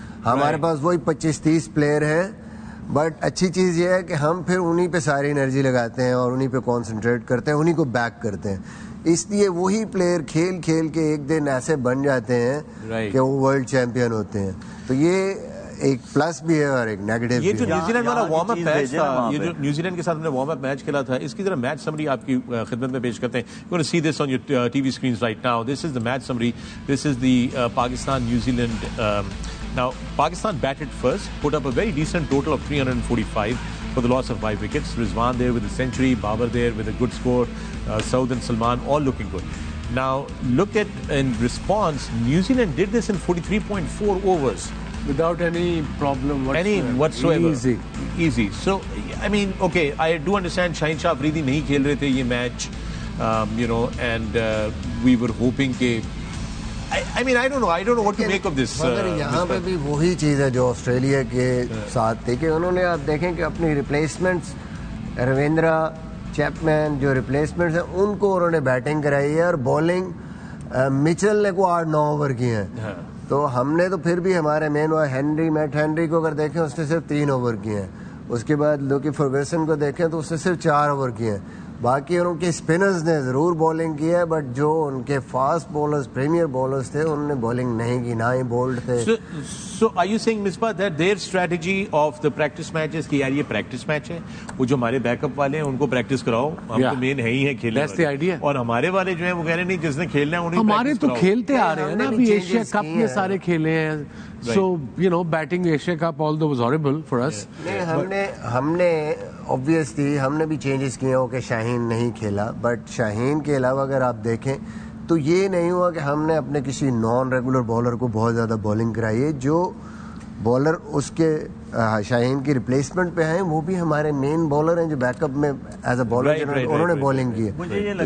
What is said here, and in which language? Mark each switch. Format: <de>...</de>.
<ur>ہمارے پاس وہی 25-30 پلیئر ہیں, بٹ اچھی چیز یہ ہے کہ ہم پھر انہی پہ ساری انرجی لگاتے ہیں اور انہی پہ کانسنٹریٹ کرتے ہیں, انہی کو بیک کرتے ہیں. اس لیے وہی پلیئر کھیل کھیل کے ایک دن ایسے بن جاتے ہیں کہ وہ ورلڈ چیمپئن ہوتے ہیں. تو یہ ایک پلس بھی ہے اور ایک نیگیٹو بھی ہے. یہ جو نیوزی لینڈ والا وارم اپ میچ تھا, یہ جو نیوزی لینڈ کے ساتھ ہم نے وارم اپ میچ کھیلا تھا, اس کی ذرا میچ سمری آپ کی خدمت میں پیش کرتے ہیں.</ur> <en>You want to see this on your TV screens right now. This is the match summary. This is the Pakistan-New Zealand. Now, Pakistan batted first, put up a very decent total of 345 for the loss of 5 wickets. Rizwan there with a century, Babar there with a good score, Saud and Salman all looking good. Now, look at in response, New Zealand did this in 43.4 overs. Without any problem whatsoever. Easy. So, I mean, okay, I do understand Shaheen Shah Afridi</en> <ur>نہیں کھیل رہے تھے یہ match,</ur> <en>you know, and we were hoping کہ I mean, I don't know what to make of this.</en> <ur>مگر یہاں پہ بھی وہی چیز ہے جو آسٹریلیا کے ساتھ تھی کہ انہوں نے, آپ دیکھیں کہ اپنی ریپلیسمنٹس, رویندرا, چیپمین جو ریپلیسمنٹس ہیں ان کو انہوں نے بیٹنگ کرائی ہے, اور بالنگ مچل نے کو 8-9 اوور کیے ہیں. تو ہم نے تو پھر بھی ہمارے مین میٹ ہینری کو اگر دیکھیں اس نے صرف 3 اوور کیے ہیں. اس کے بعد لوکی فرگوسن کو دیکھیں تو اس نے صرف 4 اوور کیے ہیں. باقی ان کے اسپنرز نے ضرور بالنگ کی ہے, بٹ جو ان کے فاسٹ بالرز, پریمیئر بالرز تھے, انہوں نے بالنگ نہیں کی, نہ ہی بولڈ تھے.</ur> <en>So are you saying, Misbah, that their strategy of the practice matches</en> <ur>کہ یار یہ پریکٹس میچ ہے, وہ جو ہمارے بیک اپ والے ہیں ان کو پریکٹس کراؤ, ہم تو مین ہے ہی ہیں کھیلنے والے, اور ہمارے والے جو ہیں وہ کہہ رہے نہیں جس نے کھیلنا ہے انہیں ہمارے تو کھیلتے آ رہے ہیں نا, ابھی ایشیا کپ میں سارے کھیلے ہیں.</ur> <en>So, you know, batting Asia Cup although was horrible for us.</en> <ur>ہم نے obviously ہم نے بھی چینجز کیے ہو کہ شاہین نہیں کھیلا, بٹ شاہین کے علاوہ اگر آپ دیکھیں تو یہ نہیں ہوا کہ ہم نے اپنے کسی نان ریگولر بالر کو بہت زیادہ بالنگ کرائی ہے. جو بالر اس کے شاہین کی ریپلیسمنٹ پہ ہیں وہ بھی ہمارے مین بالر ہیں جو بیک اپ میں ایز اے بالر انہوں نے بالنگ کی ہے.</ur>